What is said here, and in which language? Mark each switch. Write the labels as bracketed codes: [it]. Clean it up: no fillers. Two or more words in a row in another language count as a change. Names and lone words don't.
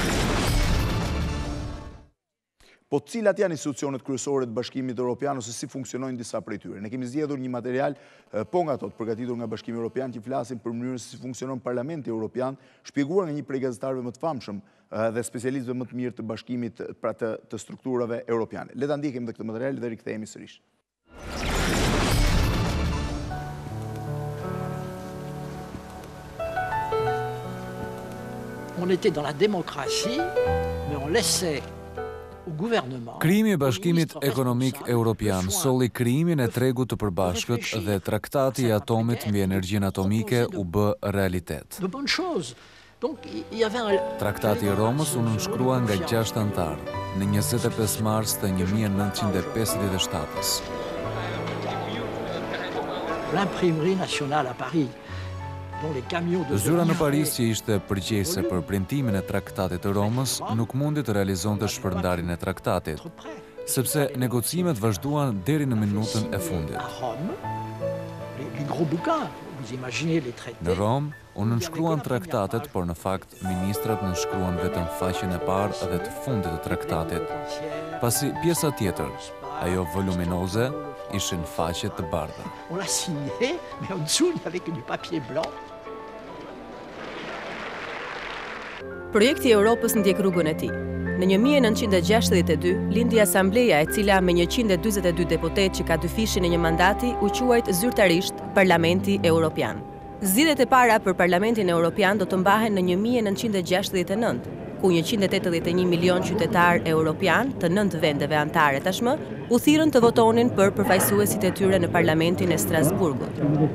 [sq] Po cilat janë institucionet kryesore të Bashkimit Europian ose si funksionojnë disa prej tyre? Ne kemi zgjedhur një material po nga ato të përgatitur nga Bashkimi Europian që flasin për mënyrën se si funksionon Parlamenti Europian, shpjeguar nga një prej gazetarëve më të famshëm dhe specialistëve më të mirë të bashkimit pra të strukturave europiane. Le ta ndjekim dhe këtë material dhe rikthehemi sërish. [fr] On était dans la démocratie, mais on laissait [sq] Krijimi i Bashkimit Ekonomik Europian solli krijimin e tregut të përbashkët dhe traktati i atomit mbi energjinë atomike u bë realitet. Traktati i Romës u nënshkrua nga 6 antarë në 25 mars të 1957-s. [fr] L'imprimerie nationale à Paris. [sq] Zyra në Paris që ishte përgjegjëse për printimin e traktatit të Romës nuk mundi të realizonte shpërndarjen e traktatit, sepse negocimet vazhduan deri në minutën e fundit. Në Rom, u nënshkruan traktatet, por në fakt ministrat nënshkruan vetëm faqen e parë dhe të fundit të traktatit. Pasi pjesa tjetër, ajo voluminoze, ishin faqe të bardha. [fr] On l'a signé, mais en dessous il y avait que du papier blanc. [sq] Projekti i Europës ndjek rrugën e tij. Në 1962 lindi Asambleja e cila me 142 deputet që ka dy fishin e një mandati u quajt zyrtarisht Parlamenti Europian. Zgjedhjet e para për Parlamentin Europian do të mbahen në 1969, ku 181 milion qytetar europian të 9 vendeve anëtare tashmë u thirrën të votonin për përfaqësuesit e tyre në Parlamentin e Strasburgut.